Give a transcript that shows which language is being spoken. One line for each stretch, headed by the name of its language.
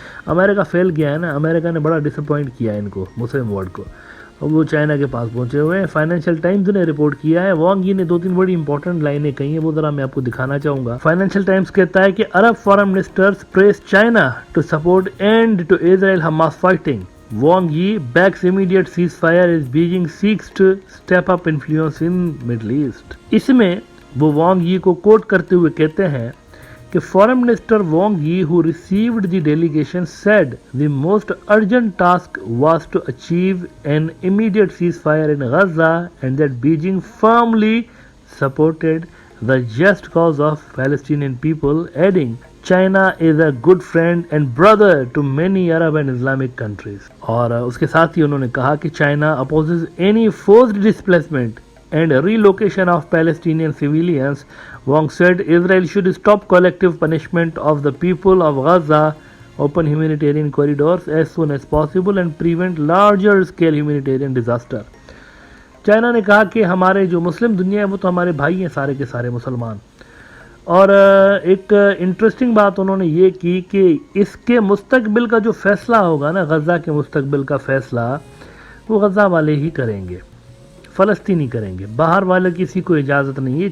Urdu: امریکہ فیل گیا ہے نا، امریکہ نے بڑا ڈس اپوائنٹ کیا ہے ان کو، مسلم ورلڈ کو، اور وہ چائنا کے پاس پہنچے ہوئے ہیں. فائنینشیل ٹائمز نے رپورٹ کیا ہے. وانگ یی نے 2-3 بڑی امپورٹنٹ لائنیں کہی ہیں، وہ ذرا میں آپ کو دکھانا چاہوں گا. فائنینشیل ٹائمز کہتا ہے کہ
English: Arab foreign ministers press China to support end to Israel Hamas fighting. Wang Yi backs immediate ceasefire as Beijing seeks to step up influence in Middle East.
Urdu: اس میں وہ وانگ یی کو کوٹ کرتے ہوئے کہتے ہیں کہ فارن منسٹر وانگ یی
English: who received the delegation said the most urgent task was to achieve an immediate ceasefire in Gaza and that Beijing firmly supported the just cause of Palestinian people, adding China is a good friend and brother to many Arab and Islamic countries.
Urdu: اور اس کے ساتھ ہی انہوں نے کہا کہ
English: China opposes any forced displacement and relocation of Palestinian civilians. Wang said Israel should stop collective punishment of the people of Gaza, open humanitarian corridors as soon as possible and prevent larger scale humanitarian disaster.
Urdu: China نے کہا کہ ہمارے جو مسلم دنیا ہے وہ تو ہمارے بھائی ہیں سارے کے سارے مسلمان. اور ایک انٹرسٹنگ بات انہوں نے یہ کی کہ اس کے مستقبل کا جو فیصلہ ہوگا نا، غزہ کے مستقبل کا فیصلہ وہ غزہ والے ہی کریں گے، فلسطینی کریں گے، باہر والے کسی کو اجازت نہیں ہے.